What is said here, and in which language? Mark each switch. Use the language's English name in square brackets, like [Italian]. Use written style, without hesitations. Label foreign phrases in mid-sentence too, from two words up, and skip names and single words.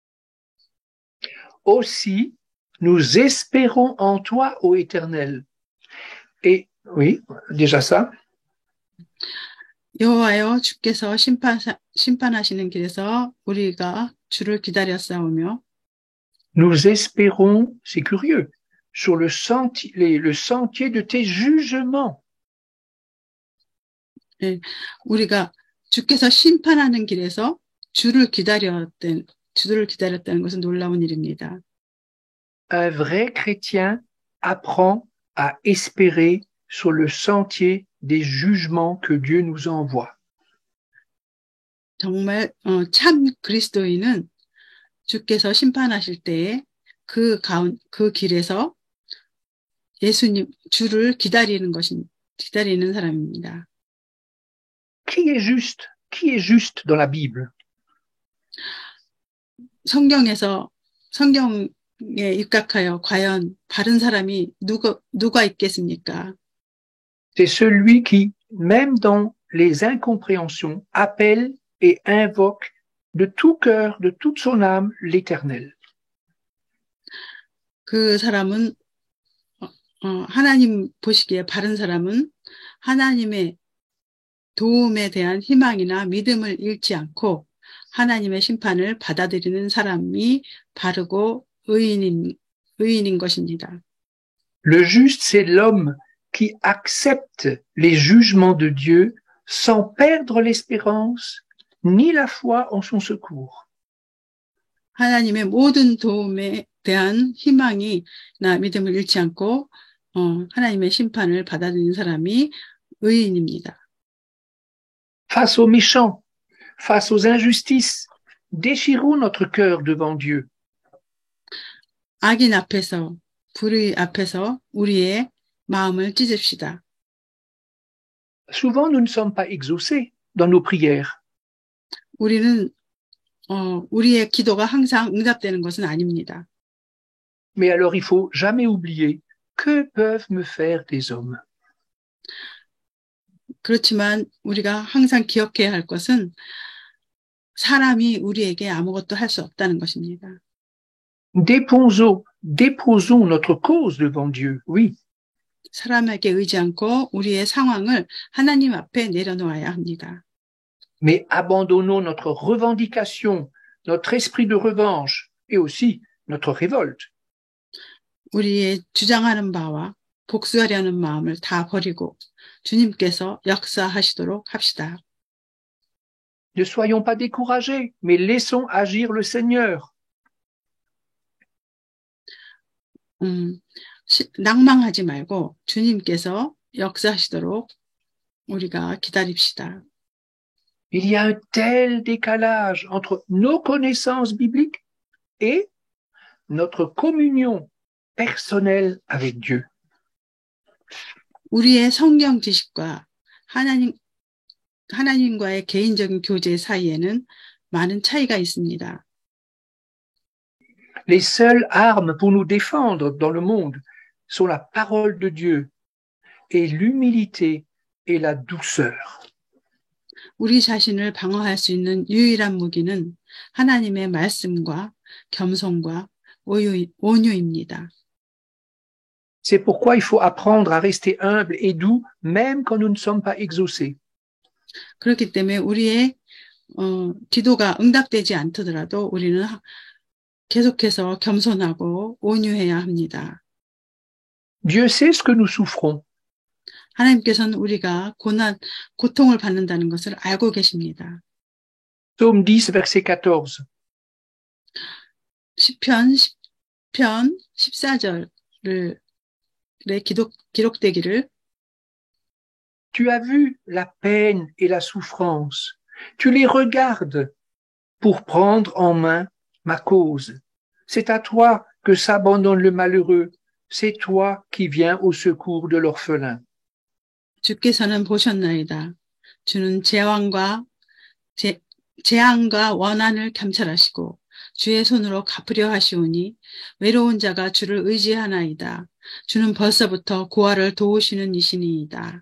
[French] Aussi, nous espérons en toi, ô Éternel. Et oui, déjà ça. [Korean] 여호와여 주께서 심판하시는 길에서 우리가 주를 기다렸사오며 [French] Nous espérons, c'est curieux, sur le sentier de tes jugements. [Korean] 우리가 주께서 심판하는 길에서 주를 기다렸다는 것은 놀라운 일입니다. [French] Un vrai chrétien apprend à espérer sur le sentier des jugements que Dieu nous envoie. [Korean] 정말 참 그리스도인은 주께서 심판하실 때에 그 길에서 주를 기다리는 사람입니다. [French] Qui est juste? Qui est juste dans la Bible? [Korean] 성경에 입각하여 과연 바른 사람이 누가 있겠습니까? [French] C'est celui qui, même dans les incompréhensions, appelle et invoque de tout cœur, de toute son âme, l'Éternel. [Korean] 그 사람은 하나님 보시기에 바른 사람은 하나님의 도움에 대한 희망이나 믿음을 잃지 않고 하나님의 심판을 받아들이는 사람이 바르고 의인인 것입니다. [French] Le juste, c'est l'homme qui accepte les jugements de Dieu sans perdre l'espérance ni la foi en son secours. [Korean] 하나님의 모든 도움에 대한 희망이나 믿음을 잃지 않고 하나님의 심판을 받아들이는 사람이 의인입니다. [French] face aux méchants, face aux injustices. Déchirons notre cœur devant Dieu. [Korean] 악인 앞에서, 불의 앞에서 우리의 마음을 찢읍시다. [French] Souvent, nous ne sommes pas exaucés dans nos prières. [Korean] 우리는 우리의 기도가 항상 응답되는 것은 아닙니다. [French] Mais alors, il faut jamais oublier que peuvent me faire des hommes. [Korean] 그렇지만 우리가 항상 기억해야 할 것은 사람이 우리에게 아무것도 할 수 없다는 것입니다. [French] Déposons notre cause devant Dieu, oui. [Korean] 사람에게 의지 않고 우리의 상황을 하나님 앞에 내려놓아야 합니다. [French] Mais abandonnons notre revendication, notre esprit de revanche et aussi notre révolte. [Korean] 우리의 주장하는 바와 복수하려는 마음을 다 버리고 주님께서 역사하시도록 합시다. [French] Ne soyons pas découragés, mais laissons agir le Seigneur. [Korean] 낭망하지 말고 주님께서 역사하시도록 우리가 기다립시다. [French] Il y a un tel décalage entre nos connaissances bibliques et notre communion personnelle avec Dieu. [Korean] 우리의 성경 지식과 하나님과의 개인적인 교제 사이에는 많은 차이가 있습니다. [French] Les seules armes pour nous défendre dans le monde sont la parole de Dieu et l'humilité et la douceur. [Korean] 우리 자신을 방어할 수 있는 유일한 무기는 하나님의 말씀과 겸손과 온유입니다. [French] C'est pourquoi il faut apprendre à rester humble et doux, même quand nous ne sommes pas exaucés. [Korean] 그렇기 때문에 우리의 기도가 응답되지 않더라도 우리는 계속해서 겸손하고 온유해야 합니다. [French] Dieu sait ce que nous souffrons. [Korean] 하나님께서는 우리가 고통을 받는다는 것을 알고 계십니다. [French] Psaume 10, verset 14. [Korean] 시편 14절에 기록되기를 [French] Tu as vu la peine et la souffrance. Tu les regardes pour prendre en main ma cause. C'est à toi que s'abandonne le malheureux. C'est toi qui viens au secours de l'orphelin. [Korean] 주께서는 보셨나이다. 주는 재앙과 원한을 감찰하시고 주의 손으로 갚으려 하시오니 외로운 자가 주를 의지하나이다. 주는 벌써부터 고아를 도우시는 이시니이다.